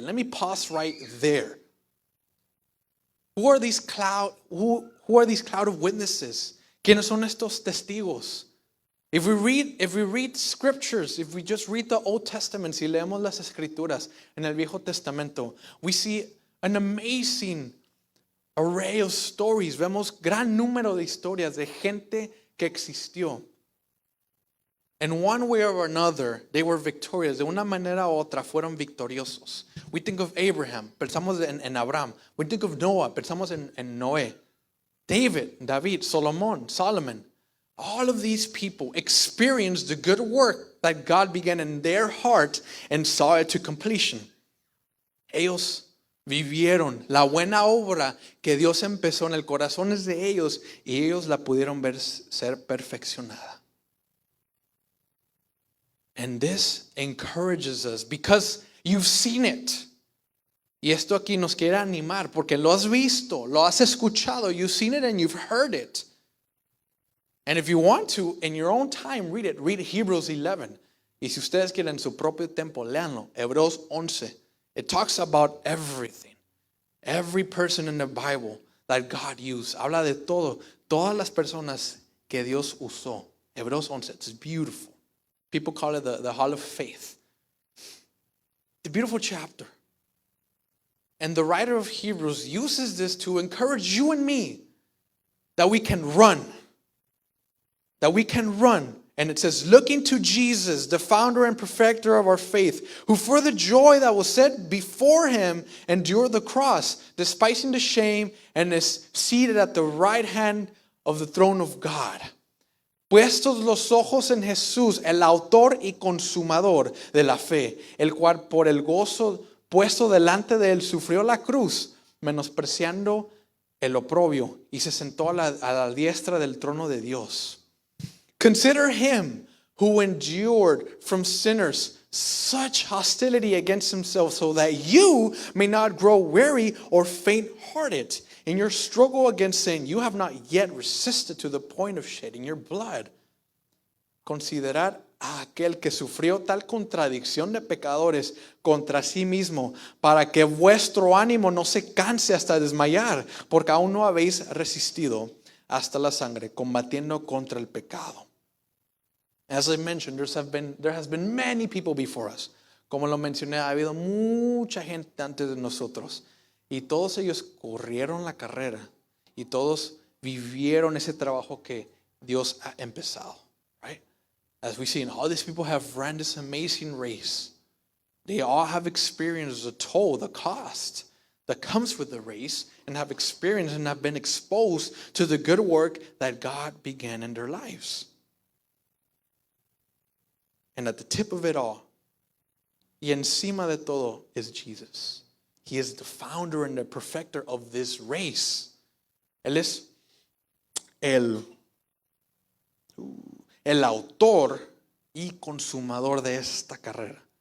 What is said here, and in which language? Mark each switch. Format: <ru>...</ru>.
<en>Let me pause right there. Who are these cloud of witnesses?</en> <es>¿Quiénes son estos testigos?</es> <en>If we read scriptures, if we just read the Old Testament,</en> <es>si leemos las escrituras en el Viejo Testamento,</es> <en>we see an amazing array of stories.</en> <es>Vemos gran número de historias de gente que existió.</es> <en>In one way or another, they were victorious.</en> <es>De una manera u otra fueron victoriosos.</es> <en>We think of Abraham,</en> <es>pensamos en Abraham.</es> <en>We think of Noah,</en> <es>pensamos en Noé.</es> <en>David, Solomon. All of these people experienced the good work that God began in their heart and saw it to completion.</en> <es>Ellos vivieron la buena obra que Dios empezó en el corazón de ellos y ellos la pudieron ver ser perfeccionada.</es> <en>And this encourages us because you've seen it.</en> <es>Y esto aquí nos quiere animar porque lo has visto, lo has escuchado,</es> <en>you've seen it and you've heard it. And if you want to, in your own time, read it. Read Hebrews 11.</en> <es>Y si ustedes quieren en su propio tiempo, léanlo. Hebreos 11.</es> <en>It talks about everything. Every person in the Bible that God used.</en> <es>Habla de todo. Todas las personas que Dios usó.</es> <en>Hebreos 11. It's beautiful. People call it the Hall of Faith. It's a beautiful chapter. And the writer of Hebrews uses this to encourage you and me that we can run. That we can run. And it says, looking to Jesus, the founder and perfecter of our faith, who for the joy that was set before him endured the cross, despising the shame, and is seated at the right hand of the throne of God.</en> <es>Puestos los ojos en Jesús, el autor y consumador de la fe, el cual por el gozo puesto delante de él sufrió la cruz, menospreciando el oprobio, y se sentó a la diestra del trono de Dios.</es> <en>Consider him who endured from sinners such hostility against himself, so that you may not grow weary or faint-hearted. In your struggle against sin, you have not yet resisted to the point of shedding your blood.</en> <es>Considerad a aquel que sufrió tal contradicción de pecadores contra sí mismo, para que vuestro ánimo no se canse hasta desmayar, porque aún no habéis resistido hasta la sangre, combatiendo contra el pecado.</es> <en>As I mentioned, there has been many people before us.</en> <es>Como lo mencioné, ha habido mucha gente antes de nosotros. Y todos ellos corrieron la carrera. Y todos vivieron ese trabajo que Dios ha empezado.</es> <en>Right? As we see, all these people have run this amazing race. They all have experienced the toll, the cost that comes with the race, and have experienced and have been exposed to the good work that God began in their lives. And at the tip of it all,</en> <es>y encima de todo,</es> <en>is Jesus. He is the founder and the perfecter of this race.</en> <es>Él es el autor y consumador de esta carrera.</es>